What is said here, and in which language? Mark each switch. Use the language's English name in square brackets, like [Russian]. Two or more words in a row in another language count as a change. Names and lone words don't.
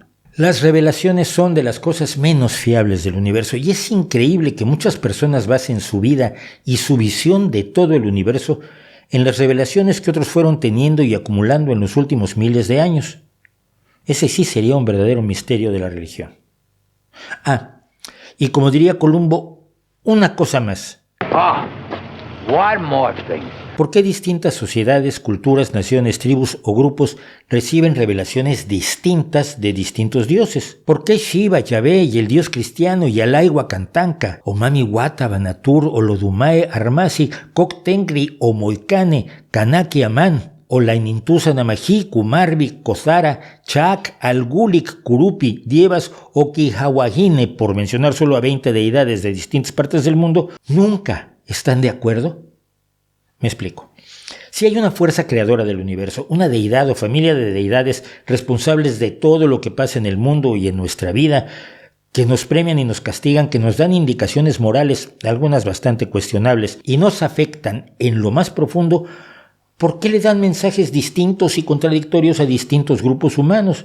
[Spanish] Las revelaciones son de las cosas menos fiables del universo, y es increíble que muchas personas basen su vida y su visión de todo el universo en las revelaciones que otros fueron teniendo y acumulando en los últimos miles de años. Ese sí sería un verdadero misterio de la religión. Y como diría Columbo, una cosa más. [English] One more thing. [Spanish] ¿Por qué distintas sociedades, culturas, naciones, tribus o grupos reciben revelaciones distintas de distintos dioses? ¿Por qué Shiva, Yahvé y el dios cristiano y Alay Huacantanca, o Mami Wata, Banatur, Olodumae, Armasi, Coctengri, o Moicane, Kanaki Amán, o la Inintusa Namají, Kumarbi, Kozara, Chak, Algulik, Kurupi, Dievas o Quijahuajine, por mencionar solo a 20 deidades de distintas partes del mundo, nunca están de acuerdo? Me explico. Si hay una fuerza creadora del universo, una deidad o familia de deidades responsables de todo lo que pasa en el mundo y en nuestra vida, que nos premian y nos castigan, que nos dan indicaciones morales, algunas bastante cuestionables, y nos afectan en lo más profundo, ¿por qué le dan mensajes distintos y contradictorios a distintos grupos humanos?